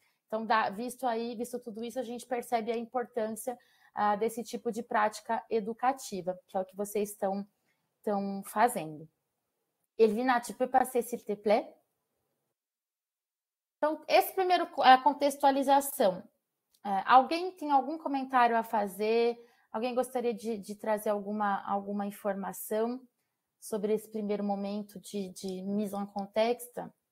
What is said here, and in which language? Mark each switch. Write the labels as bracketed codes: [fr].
[pt] Então, visto tudo isso, a gente percebe a importância desse tipo de prática educativa, que é o que vocês estão fazendo. [fr] Elvina, tu peux passer, s'il te plaît? [pt] Então, esse primeiro, a contextualização. Alguém tem algum comentário a fazer? Alguém gostaria de trazer alguma informação sobre esse primeiro momento de [fr] mise en contexte?